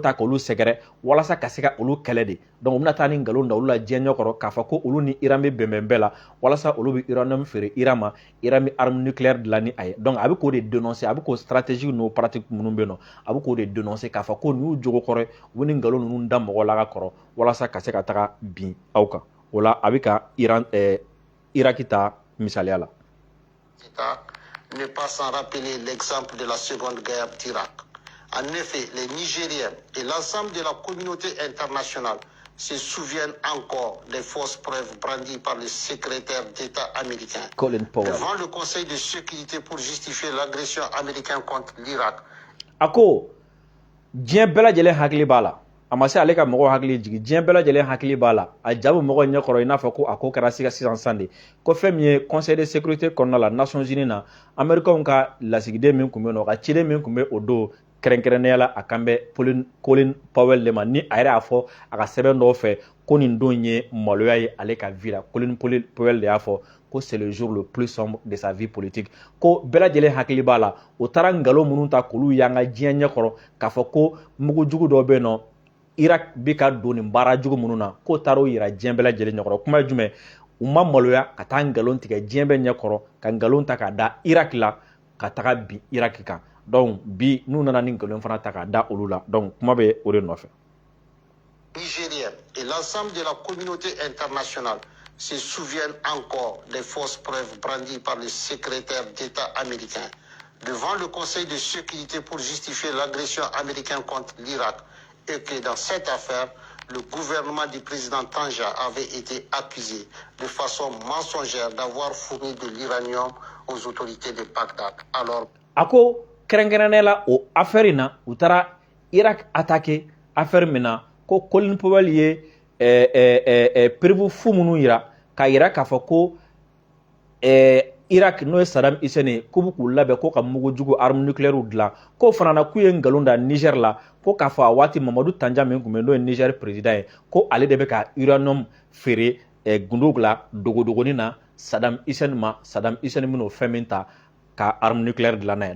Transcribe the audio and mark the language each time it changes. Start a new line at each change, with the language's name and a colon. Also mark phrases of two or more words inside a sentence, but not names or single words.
Bambara: ta k'olu sɛgɛrɛ walasa ka se ka olu kɛlɛ de donc u bɛna taa nin nkalon da olu la diɲɛ ɲɛkɔrɔ k'a fɔ ko olu ni Iran bɛ bɛnbɛn bɛɛ la walasa olu bɛ uranium feere Iran ma Iran bɛ
French: arme nucléaire
Bambara: dilan ni a ye donc a bɛ k'o de dénoncer a bɛ k'o stratégie n'o pratique minnu bɛ yen nɔ a bɛ k'o de dénoncer k'a fɔ ko nin y'u jogo kɔrɔ ye u bɛ nin nkalon ninnu da mɔgɔw la ka kɔrɔ walasa ka se ka taga bin aw kan o la a bɛ ka Iraki ta misaliya la.
French: Ne pas sans rappeler l'exemple de la Seconde Guerre d'Irak. En effet, les Nigériens et l'ensemble de la communauté internationale se souviennent encore des fausses preuves brandies par le secrétaire d'État américain devant le Conseil de sécurité pour justifier l'agression américaine contre l'Irak.
Bambara: Ako, diɲɛ bɛɛ lajɛlen hakili b'a la. A ma se ale ka mɔgɔw hakili jigin diɲɛ bɛɛ lajɛlen hakili b'a la a jabu mɔgɔw ɲɛkɔrɔ i n'a fɔ ko a ko kɛra sisan de ko fɛn min ye Conseil de sécurité kɔnɔna la Nations Unies na Américains ka lasigiden min tun bɛ yen nɔ ka ciden min tun bɛ o don kɛrɛnkɛrɛnnenya la a kan bɛ Colin Powell de ma ni a yɛrɛ y'a fɔ a ka sɛbɛn dɔw fɛ ko nin don ye maloya ye ale ka vie la. Colin Powell de y'a fɔ ko
French: c'est le jour le plus sombre de sa vie politique
Bambara: ko bɛɛ lajɛlen hakili b'a la o taara ngalon minnu ta k'olu y'an ka diɲɛ ɲɛkɔrɔ k'a fɔ ko mugujugu dɔ bɛ yen nɔ Irak bɛ ka don nin baara jugu minnu na k'o taara o yira diɲɛ bɛɛ lajɛlen ɲɛkɔrɔ. Kuma ye jumɛn? U ma maloya ka taa ngalon tigɛ diɲɛ bɛɛ ɲɛkɔrɔ ka ngalon ta k'a da Irak la ka taga bin Irak kan. Donc bi n'u nana ni ngalon fana ta k'a da olu la. Donc kuma bɛ o de nɔfɛ.
French: Nigérienne et l'ensemble de la communauté internationale se souviennent encore des fausses preuves brandies par le secrétaire d'État américain devant le Conseil de sécurité pour justifier l'agression américaine contre l'Irak et que dans cette affaire, le gouvernement du président Tanja avait été accusé de façon mensongère d'avoir fourni de l'uranium aux autorités de Bagdad. Alors,
Bambara: ako kɛrɛnkɛrɛnnenya la o affaire na u taara Irak attaqué affaire min na ko Colin Powell ye preuve fu minnu yira k'a yira k'a fɔ ko Irak n'o ye Saddam Hussein ye k'u bɛ k'u labɛn ko ka mugujugu
French: arme nucléaire
Bambara: dilan k'o fana na k'u ye ngalon da Niger la ko k'a fɔ a waati Mamadu Tanja min tun bɛ n'o ye Niger président ye ko ale de bɛ ka uranium feere gundow la dogodogonin na Saddam Hussein ma Saddam Hussein min n'o fɛn min ta ka arme nucléaire dilan n'a ye.